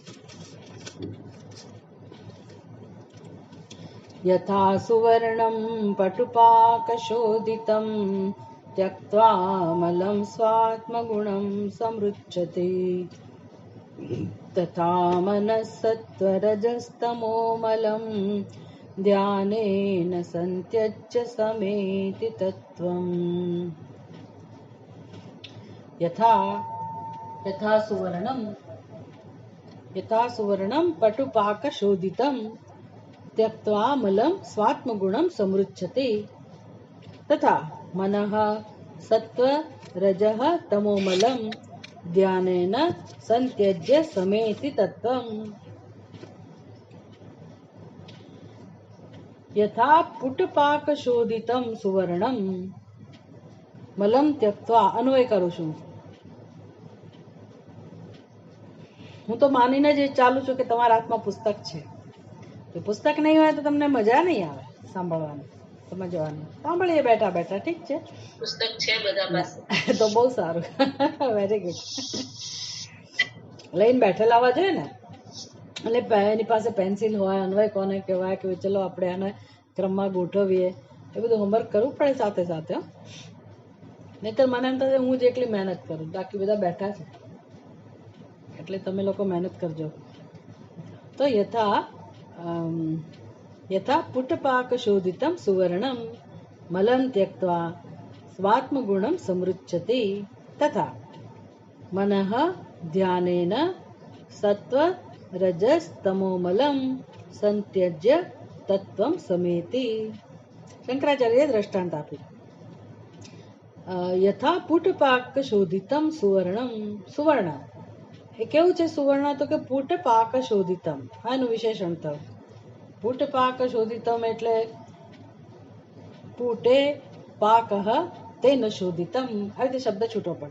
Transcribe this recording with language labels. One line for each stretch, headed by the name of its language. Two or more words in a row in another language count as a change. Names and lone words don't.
Sanskrit: यथा सुवर्णम् पटुपाकशोधितम् त्यक्त्वामलम् स्वात्मगुणम् समृच्यते तथा मनसत्वरजस्तमोमलम् ध्यानेन संत्यज्य समेति तत्वम्. यथा सुवर्णम् पटुपाकशोधितम् त्यक्त्वा मलं स्वात्मगुणं समृच्छते तथा मनः सत्व रजः तमोमलं ध्यानेन संत्यज्य समेति तत्वम्. यथा पुटपाकशोधितं सुवर्णं मलं त्यक्त्वा.
Gujarati: અન્વય કરું છું હું તો માનીને જ ચાલુ છું કે તમારા હાથમાં પુસ્તક છે. પુસ્તક નહીં હોય તો તમને મજા નહીં આવે સાંભળવાની, સમજવાની. સાંભળીએ બેઠા બેઠા, ઠીક છે. પુસ્તક છે બધા પાસે તો બહુ સારું,
English: very good.
Gujarati: લઈને બેઠેલા આવવા જોઈએ ને, એટલે એની પાસે પેન્સિલ હોય, અન્વય કોને કહેવાય કે ચલો આપણે આને ક્રમમાં ગોઠવીએ, એ બધું હોમવર્ક કરવું પડે સાથે સાથે. નહીતર મને એમ થશે હું જ એકલી મહેનત કરું, બાકી બધા બેઠા છે, એટલે તમે લોકો મહેનત કરજો.
Sanskrit: તો यथा पुटपाकशोधितं सुवर्णं मलं त्यक्त्वा स्वात्मगुणं समृच्छते तथा मनः ध्यानेन सत्व रजस तमोमलं संत्यज्य तत्वं समेति.
Gujarati: શંકરાચાર્યએ દ્રષ્ટાંત આપ્યું.
Sanskrit: यथा पुटपाकशोधितम् सुवर्ण
Gujarati: એ કેવું છે? સુવર્ણ તો કે પુટપાકશોધિતમ, હા એનું વિશેષણ થયું. પુટપાકશોધિતમ એટલે
Sanskrit: पुटे पाकः तेन शोधितम्,
Gujarati: આવી રીતે શબ્દ છૂટો પડે.